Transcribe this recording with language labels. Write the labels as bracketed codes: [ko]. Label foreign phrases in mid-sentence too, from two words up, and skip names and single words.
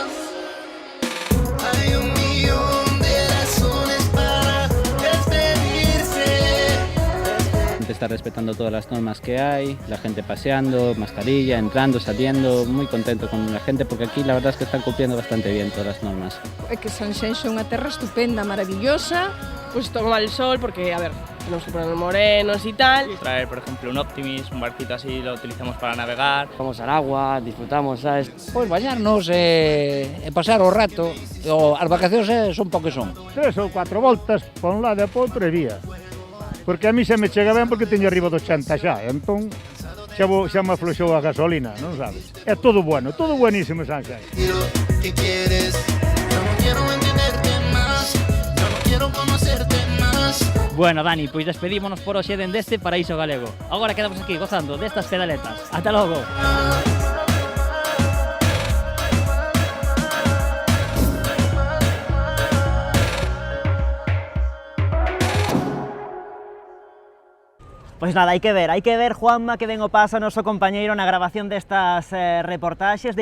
[es] Hay 1.000.000 de razones para despedirse. está respetando todas las normas que hay, la gente paseando, mascarilla, entrando, saliendo, muy contento con la gente porque aquí la verdad es que están cumpliendo bastante bien todas las normas. [gl] É que Sanxenxo é unha terra estupenda, [es] maravillosa, pues toma el sol porque, a ver, tenemos que ponernos morenos y tal. Traer, por ejemplo, un Optimis, un barquito así, lo utilizamos para navegar. Vamos al agua, disfrutamos, ¿sabes? [gl] Pois bañarnos e pasar o rato. As vacacións son po que son. 3 ou 4 voltas por un lado e por outro e vía. Porque a mí xa me chega ben porque teño arriba do 80 xa, entón xa me afloxou a gasolina, non sabes? [es] É todo bueno, todo buenísimo Sanxenxo. ¿Qué quieres? Yo no quiero entenderte más, yo no quiero conocerte más. Bueno, Dani, [gl] pois despedímonos por hoxe dende este paraíso galego. Agora quedamos aquí gozando destas pedaletas. Ata logo! Pois nada, hai que ver, Juanma, que ben o pasa o noso compañeiro na grabación destas reportaxes.